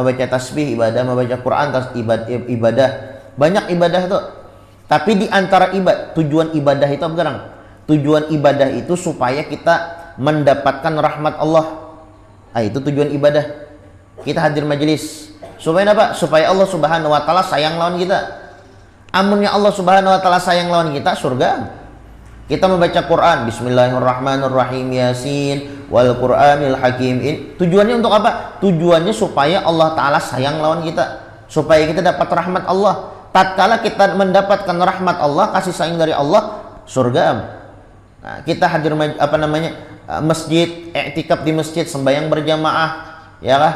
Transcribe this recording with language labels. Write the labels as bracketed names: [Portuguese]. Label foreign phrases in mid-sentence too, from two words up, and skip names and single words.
[Indonesian] Membaca tasbih ibadah, membaca Quran ibadah. Banyak ibadah itu. Tapi di antara tujuan ibadah itu apa sekarang? Tujuan ibadah itu supaya kita mendapatkan rahmat Allah. Itu tujuan ibadah. Kita hadir majelis supaya apa? Supaya Allah [Arabic] سبحانه وتعالى [Indonesian] sayang lawan kita. [Banjar] Amunnya Allah [Arabic] سبحانه وتعالى [Banjar] sayang lawan kita, surga. [Indonesian] Kita membaca Quran, [Arabic] بسم الله الرحمن الرحيم يس والقرآن الحكيم. [Indonesian] Tujuannya untuk apa? Tujuannya supaya Allah taala sayang lawan kita, supaya kita dapat rahmat Allah. Tatkala kita mendapatkan rahmat Allah, kasih sayang dari Allah, surga. Nah, kita hadir masjid, i'tikaf di masjid, sembahyang berjamaah, ya kah?